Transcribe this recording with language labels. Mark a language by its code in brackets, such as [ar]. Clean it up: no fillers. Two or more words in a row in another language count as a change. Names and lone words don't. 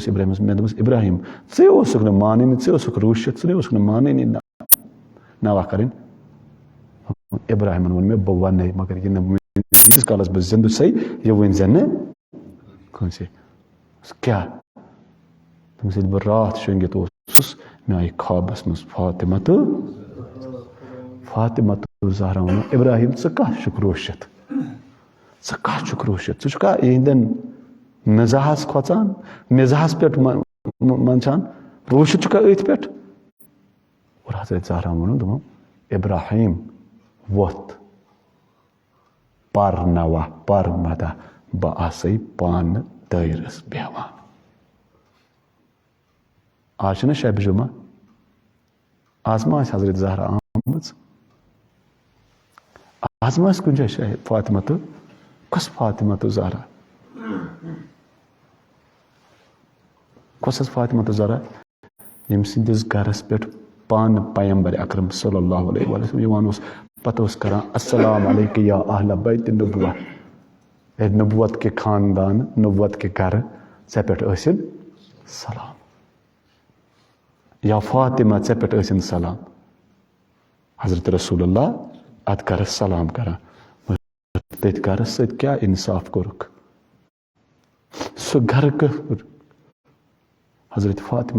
[ks] گوٚوُس ابراہیمس مےٚ دوٚپمس ابراہیم ژٕ اوسُکھ نہٕ مانٲنی ژٕ اوسُکھ روٗشِتھ ژٕ اوسُکھ نہٕ مانٲنی نواح کرٕنۍ ابراہیمن ووٚن مےٚ بہٕ ونے مگر یہِ نہٕ ییٖتِس کالس بہٕ زندٕ چھُسے یہِ ؤنۍ زِ نہٕ کٲنٛسے کیاہ دوٚپمس ییٚلہِ بہٕ راتھ شۄنگِتھ اوسُس مےٚ آیہِ خوابس منٛز فاطمہ تہٕ زہرا ووٚن ابراہیم ژٕ کتھ چھُکھ روٗشِتھ ژٕ چھُکھا یِہنٛدٮ۪ن مزاحس کھۄژان مزاحس پٮ۪ٹھ منٛدچھان روٗشِتھ چھُکھا أتھۍ پٮ۪ٹھ اور حضرت زہرا ووٚنُن دوٚپُن ابراہیم وۄتھ پر نواح پر مدح بہٕ آسے پانہٕ دٲیرس بیٚہوان آز چھُنہ شبِ جمعہ آز ما آسہِ حضرت زہرا آمٕژ آز ما آسہِ کُنہِ جایہِ فاطمہ تہٕ کۄس فاطمہ تہٕ زہرا کۄس حظ فاطمہ تہٕ زہرا یم سندس گرس پہ پان پیمبر اکرم [ar] صلی اللہ علیہ وسلم [ks] یوان پتہ کران [ar] السلام علیکم یا اہل بیت نبوہ [ur] نبوت کے خاندان نبوت کے گھر [ks] ژے پہ ٲسِن سلام یا فاطمہ ژے پہ ٲسِن سلام حضرت رسول اللہ ات گرس سلام کران تت گرس ست کیا انصاف کورک سہ گھر حضرت فاطمہ